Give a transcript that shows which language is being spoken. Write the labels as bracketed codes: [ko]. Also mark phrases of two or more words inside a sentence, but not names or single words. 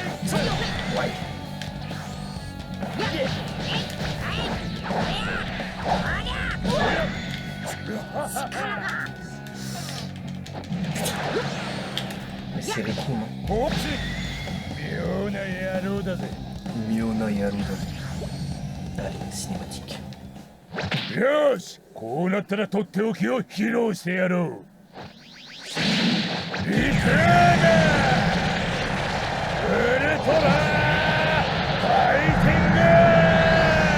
[fr] Ouais. Mais c'est Riku, non? Miona Yaru. Allez, cinématique. [ja] よし、こうなったらとっておきを披露してやろう。リクーダウルトラファイティング